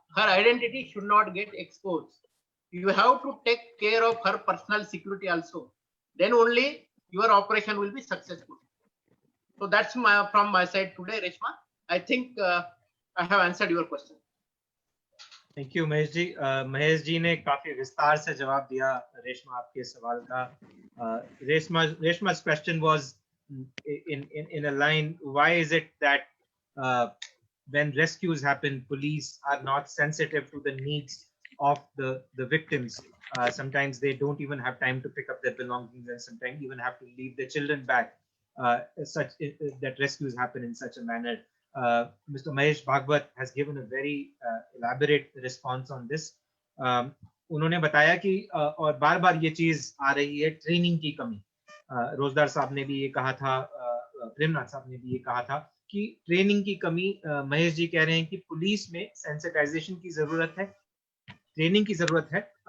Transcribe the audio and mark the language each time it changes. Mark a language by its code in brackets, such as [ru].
[en] Her identity should not get exposed. You have to take care of her personal security also. Then only your operation will be successful. So that's from my side today, Reshma. I think I have answered your question. Thank you, Mahesh ji. [hi] Mahesh ji ने काफी विस्तार से जवाब दिया रेशमा आपके सवाल का. [en] Reshma's question was in a line, why is it that when rescues happen, police are not sensitive to the needs of the victims? Sometimes they don't even have time to pick up their belongings, and sometimes even have to leave their children back. That rescues happen in such a manner. Mr. Mahesh Bhagwat has given a very elaborate response on this. [hi] उन्होंने बताया कि और बार बार ये चीज आ रही है, training की कमी। रोजदार साहब ने भी ये कहा था, प्रेमनाथ साहब ने भी ये कहा था कि ट्रेनिंग की कमी। महेश जी कह रहे हैं कि पुलिस में सेंसिटाइजेशन की जरूरत है, ट्रेनिंग की जरूरत है।